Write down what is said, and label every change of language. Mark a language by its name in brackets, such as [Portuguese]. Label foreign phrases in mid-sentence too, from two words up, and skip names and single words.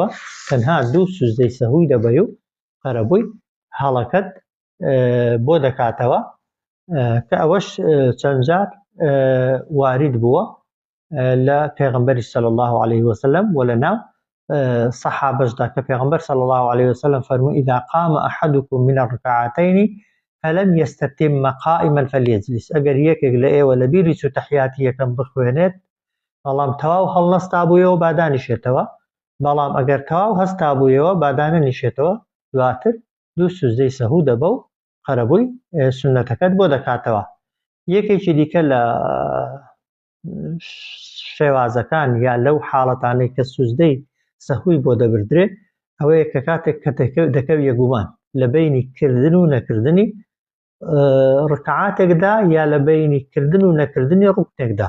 [Central Kurdish] تەنها 2 سوزدەی سەهووی دەبەی و قەرەبووی هەڵەکەت بۆ دەکاتەوە کە ئەوەش چەند جار وارد بووە لە پێغەمبەری [Arabic] صلی الله عليه وسلم [Central Kurdish] و لەناو سەحابەشدا کە پێغەمبەر [Arabic] صلی الله عليه وسلم [Central Kurdish] فەرمووی [Arabic] إذا قام أحدكم من الركعتين فلم يستتم قائما فليجلس. [Central Kurdish] ئەگەر یەکێک لە ئێوە لە بیری چوو تەحیاتی یەکەم بخوێنێت بەڵام تەواو هەڵنەستا بوویەوە با دانیشێتەوە، بەڵام ئەگەر تەواو هەستا بوویەوە با دانەنیشێتەوە، دواتر 2 سوزدەی سەهوو دەبە و قەرەبووی سونەتەکەت بۆ دەکاتەوە. یەکێکی دیکە لە شێوازەکان یا لەو حاڵەتانەی کە سوزدەی سەهووی بۆ دەبردرێ ئەوەیە کە کاتێک کە دەکەویە گومان لە بینی کردن و نەکردنی ڕکعاتێکدا یا لە بینی کردن و نەکردنی ڕوکنێکدا.